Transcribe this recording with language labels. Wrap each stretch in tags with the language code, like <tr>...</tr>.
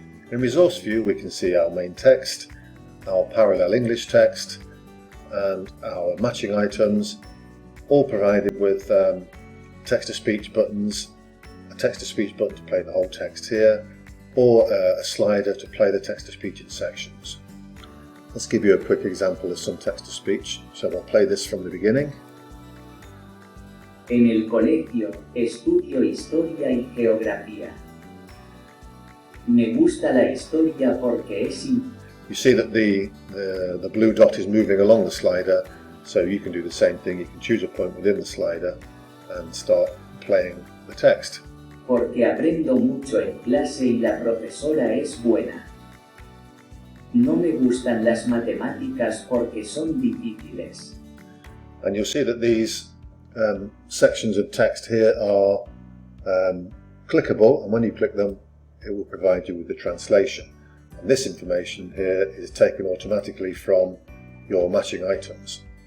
<en>In resource view we can see our main text, our parallel English text and our matching items, all provided with text-to-speech buttons, a text-to-speech button to play the whole text here, or a slider to play the text-to-speech in sections. Let's give you a quick example of some text-to-speech. So I'll play this from the beginning.</en> <es>En el colegio estudio historia y geografía. Me gusta la historia porque es</es> <en>You see that the blue dot is moving along the slider, so you can do the same thing. You can choose a point within the slider and start playing the text.</en> <es>Porque aprendo mucho en clase y la profesora es buena. No me gustan las matemáticas porque son difíciles.</es> <en>And you'll see that these sections of text here are clickable, and when you click them it will provide you with the translation. And this information here is taken automatically from your matching items.</en>